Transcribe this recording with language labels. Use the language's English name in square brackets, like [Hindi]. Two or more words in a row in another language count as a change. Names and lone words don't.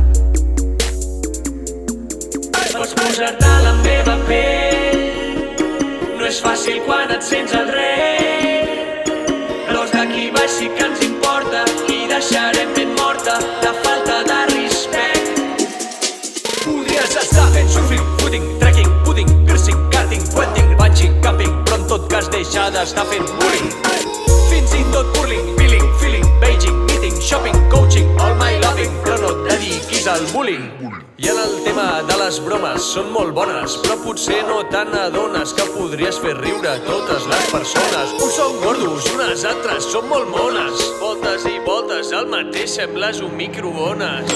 [Catalan] Vols posar-te a la meva pell? No és fàcil quan et sents el rei. Però els d'aquí baix sí que ens importa i deixarem ben morta la falta de respecte. Podries estar fent [English] surfing, footing, trekking, pudding, piercing, cutting, wedding, punching, camping, [Catalan] però en tot cas deixar d'estar fent bullying. Fins i tot [English] curling, feeling, beijing, meeting, shopping, coaching, all my loving, [Catalan] però no et dediquis al bullying. I en el tema de les bromes són molt bones, però potser no te n'adones que podries fer riure totes les persones. Uns són gordos i unes altres són molt mones. Voltes i voltes, el mateix sembles un microones.